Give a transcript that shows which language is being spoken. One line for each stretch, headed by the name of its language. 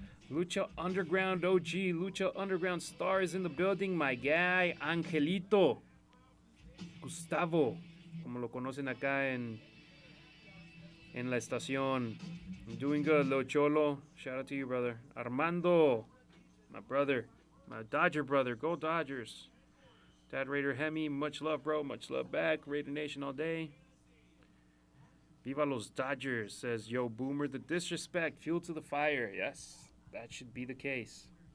English: Lucha Underground OG, Lucha Underground Star is in the building. My guy, Angelito.
Spanish: Gustavo, como lo conocen acá en la estación.
English: I'm doing good, Leo Cholo. Shout out to you, brother. Armando, my brother. My Dodger brother. Go Dodgers. Dad Raider Hemi, much love, bro. Much love back. Raider Nation all day.
Spanish: Viva los Dodgers,
English: says Yo Boomer. The disrespect, fuel to the fire. Yes, that should be the case.